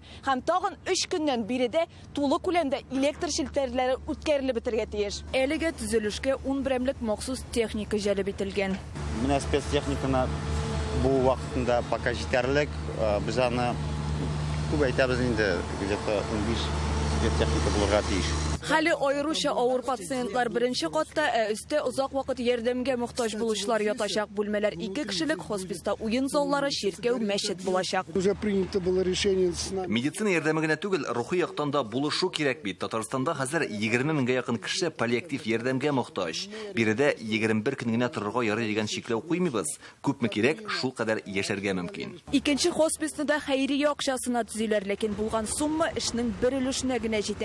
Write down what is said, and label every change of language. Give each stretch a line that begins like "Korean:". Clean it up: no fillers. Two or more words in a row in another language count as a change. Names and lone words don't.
Tatar: Һәм тагын 3 көннән биредә тулы күләмдә электр челтәрләре үткәрелеп бетергә тиеш. Әлегә төзелешкә 10 берәмлек махсус техника җәлеп ителгән. Менә спецтехниканы бу вакытында пока җитәрлек, без аны күп әйтәбез инде, где-то 15 спецтехника булырга тиеш. Хәле аеруча авыр пациентлар беренче катта, өстә озак вакыт ярдәмгә мохтаҗ булучылар ятачак. Бүлмәләр 2 кешелек, хосписта уен заллары, чиркәү, мәчет булачак.
Russian: Уже принято было решение с нами.
Tatar: Медицина ярдәме генә түгел, рухи яктан да булышу кирәк бит. Татарстанда хәзер 20 меңгә якын кеше паллиатив ярдәмгә мохтаҗ. Биредә 21 көн генә торырга ярый дигән шикләү куймыйбыз. Күпме кирәк, шул кадәр яшәргә мөмкин. Икенче хосписны да хәйри акчасына төзиләр, ләкин булган сумма эшнең бер өлешенә генә җитә.